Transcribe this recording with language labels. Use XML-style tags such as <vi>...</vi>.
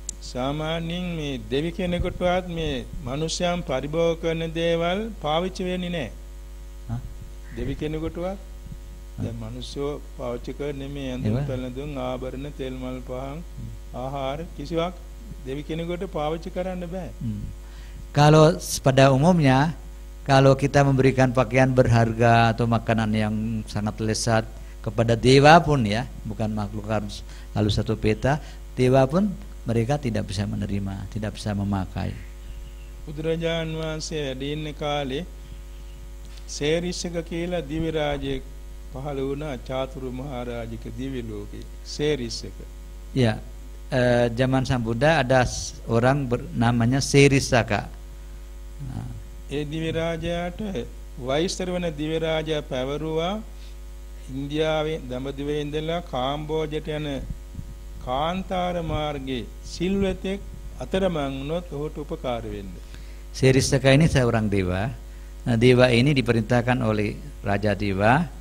<si>සාමාන්‍යයෙන් මේ දෙවි කෙනෙකුටවත් මේ මිනිස්යන් පරිභෝග කරන දේවල් පාවිච්චි වෙන්නේ නැහැ. දෙවි කෙනෙකුටවත් දැන් මිනිස්සු පාවිච්චි කරන්නේ මේ ඇඳුම් පැළඳුම් ආභරණ තෙල් මල් පහන් ආහාර කිසිවක් දෙවි කෙනෙකුට පාවිච්චි කරන්න බෑ.</si> <id>Kalau pada umumnya kalau kita memberikan pakaian berharga atau makanan yang sangat lezat kepada dewa pun ya, bukan makhluk halus atau peta, dewa pun mereka tidak bisa menerima, tidak bisa memakai.</id> <si>බුදුරජාන් වහන්සේ වැඩ ඉන්න කාලේ සේරිස්සක කියලා දිවි රාජයෙක් පහළ වුණා චාතුරු මහරජික දිවි ලෝකේ සේරිස්සක.</si> <id>Ya, zaman Sang Buddha ada orang namanya Serisaka.</id> <si>ඒ දිවි රාජයාට වෛශ්‍රව වෙන දිවි රාජයා පැවරුවා ඉන්දියාවේ දඹදිවේ ඉඳලා කාම්බෝජයට යන කාන්තාර මාර්ගයේ සිල්වතෙක් අතරමං වුණොත් ඔහුට උපකාර වෙන්න.</si> <id>Serisaka ini seorang dewa. Nah, dewa ini diperintahkan oleh Raja Dewa.</id>